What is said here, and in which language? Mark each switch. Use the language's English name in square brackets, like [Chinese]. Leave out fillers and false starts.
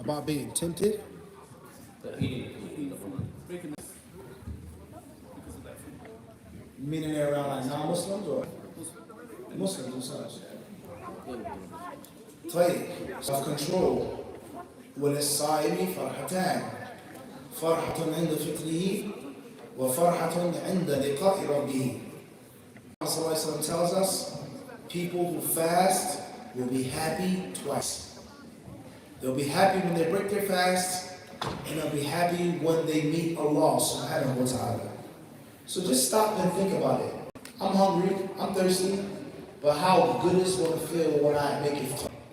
[English] About being tempted? Meaning they're around like non-Muslims or Muslims themselves? طيب, self-control. [Arabic] وللصائم فرحتان. فرحة عند فطره وفرحة عند لقاء ربه. [English] Rasulullah tells us, people who fast will be happy twice. They'll be happy when they break their fast, and they'll be happy when they meet Allah subhanahu wa ta'ala. So just stop and think about it. I'm hungry, I'm thirsty, but how good is it going to feel when I make it?